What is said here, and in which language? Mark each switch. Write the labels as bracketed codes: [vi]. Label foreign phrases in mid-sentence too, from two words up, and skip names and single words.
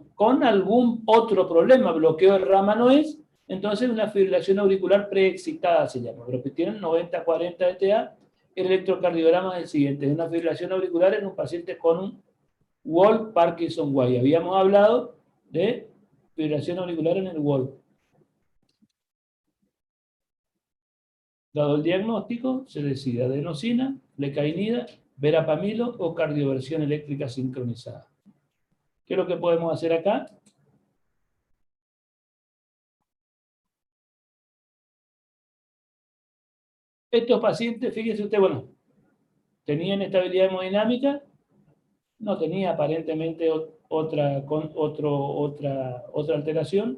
[es] Con algún otro problema, bloqueo de rama no es, entonces una fibrilación auricular preexcitada se llama, pero que tienen 90-40 de TA, el electrocardiograma es el siguiente, es una fibrilación auricular en un paciente con un Wolf Parkinson-White. Habíamos hablado de fibrilación auricular en el Wolf. Dado el diagnóstico, se decide adenosina, flecainida, verapamilo o cardioversión eléctrica sincronizada. ¿Qué es lo que podemos hacer acá? Estos pacientes, fíjense usted, bueno, tenían estabilidad hemodinámica, no tenía aparentemente otra alteración.